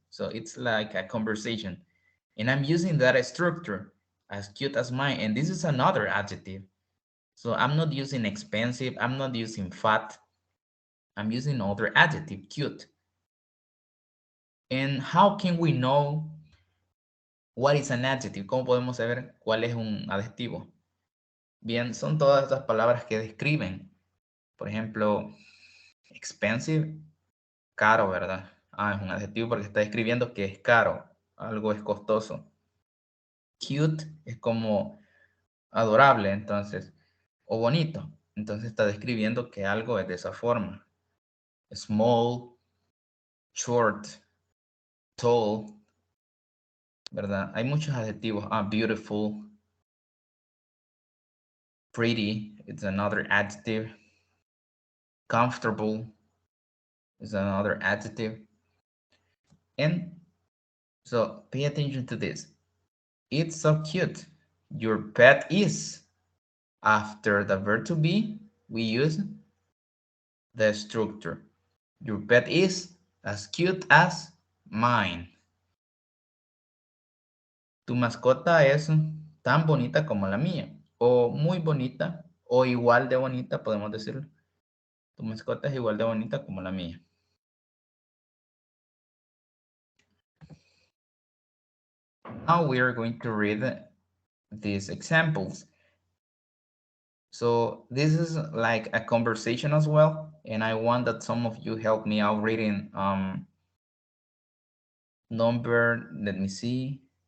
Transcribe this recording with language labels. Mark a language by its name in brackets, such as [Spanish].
[English] So it's like a conversation. And I'm using that structure, as cute as mine. And this is another adjective. So I'm not using expensive. I'm not using fat. I'm using other adjective, cute. And how can we know what is an adjective? [Spanish] ¿Cómo podemos saber cuál es un adjetivo? Bien, son todas estas palabras que describen. Por ejemplo, expensive, caro, ¿verdad? Ah, es un adjetivo porque está describiendo que es caro, algo es costoso. Cute es como adorable, entonces, o bonito. Entonces está describiendo que algo es de esa forma. Small, short, tall, ¿verdad? Hay muchos adjetivos. [English] Ah, beautiful, pretty, it's another adjective. Comfortable is another adjective. And so pay attention to this. It's so cute. Your pet is. After the verb to be, we use the structure. Your pet is as cute as mine. [Spanish] Tu mascota es tan bonita como la mía. O muy bonita. O igual de bonita, podemos decirlo. Tu mascota es igual de bonita como la mía. [English] Now we are going to read these examples. So this is like a conversation as well, and I want that some of you help me out reading number, let me see.